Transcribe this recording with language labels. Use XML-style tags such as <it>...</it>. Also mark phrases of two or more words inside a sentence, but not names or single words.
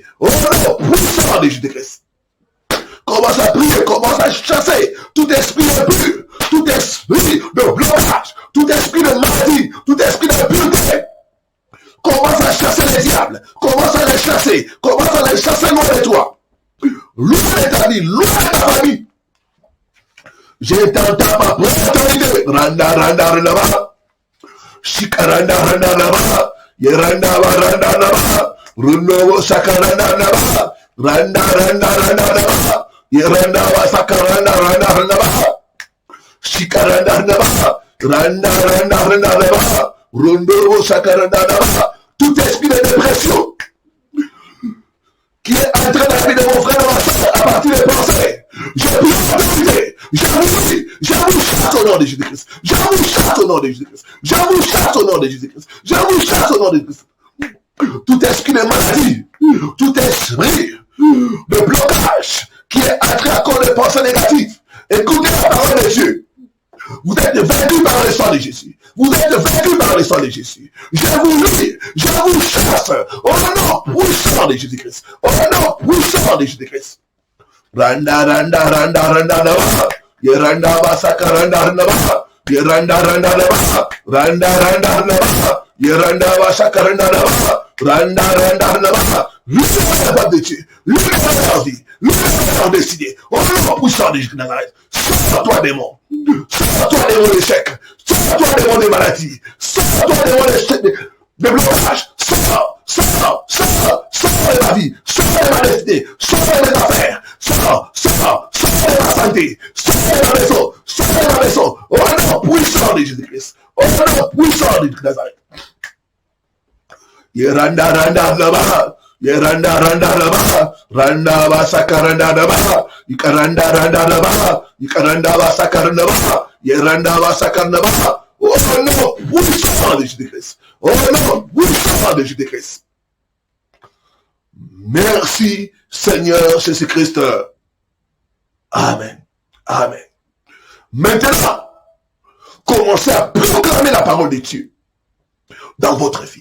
<fr>Au nom puissant de Jésus-Christ. Commence à prier, commence à chasser tout esprit impur, tout esprit de blocage, tout esprit de maladie, tout esprit de pureté. Commence à chasser les diables, commence à les chasser loin de toi. Loin de ta vie, loin de ta famille. Je t'entends pas, autorité. Randa, Shikaranda, Randa, Yeranda, Rundo sakaranda naba. Randa randa randa naba. Yeranda sakaranda randa naba. Shikaranda naba. Randa randa randa naba. Rundo sakaranda naba. Tout esprit de dépression qui est entré dans la vie de mon frère, ma soeur, à partir des pensées. Je prie en vérité. Je vous chasse au nom de Jésus-Christ. Je vous chasse au nom de Jésus-Christ. Je vous chasse au nom de Jésus-Christ. Je vous chasse au nom de Jésus-Christ. Tout esprit de maladie, tout esprit de blocage qui est entré à cause de pensées négatives. Écoutez la parole de Dieu. Vous êtes vaincus par le sang de Jésus. Vous êtes vaincus par le sang de Jésus. Je vous lis, je vous chasse au nom puissant de Jésus-Christ. Au nom puissant de Jésus-Christ. Randa, randa, randa, randa, randa. Yeranda, basaka, randa, randa, Yeranda, randa, randa, randa, randa, randa. Yeranda, basaka, randa, randa. Randa, randa, randa. Libère de Dieu. Libère leur vie. Libère leur décider. Au nom puissant de Jésus-Christ. Sors-toi, démon. Sors-toi, démon d'échec. Sors-toi, démon des maladies. Sors-toi, démon de blocage. Sors de ma vie. Sors de ma destinée. Sors de mes affaires. Sors de ma santé. Sors de ma maison. Sors de ma maison. Au nom puissant de Jésus-Christ. Au nom puissant de Nazareth. Yeranda, randa, randa. Yeranda, randa, randa. Randa, basaka, randa, randa. Ikaranda, randa, randa. Ikaranda, basaka, randa, randa. Yeranda, basaka, randa, randa. Au nom puissant de Jésus-Christ. Au nom puissant de Jésus-Christ. Merci Seigneur Jésus-Christ. Amen. Amen. Maintenant, commencez à proclamer la parole de Dieu dans votre vie.</fr>